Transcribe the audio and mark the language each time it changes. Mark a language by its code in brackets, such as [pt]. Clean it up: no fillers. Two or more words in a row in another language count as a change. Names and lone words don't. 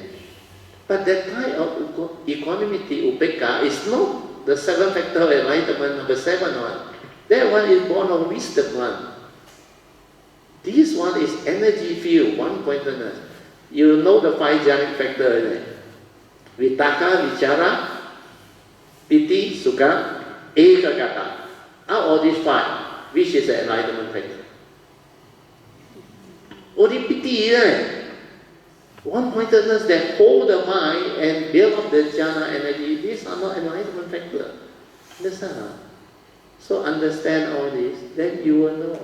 [en] But that kind of equanimity, upekkha, is not the seven factor of enlightenment, number 7 one. That one is born of wisdom one. This one is energy field, one-pointedness. You know the 5 jhanic factors. [pi] Vitakka, vichara, piti, sukha, ekaggata. [en] Out of these 5, which is the enlightenment factor? Only piti, one-pointedness that hold the mind and build up the jhana energy. These are not enlightenment factor. Understand? So understand all this, then you will know.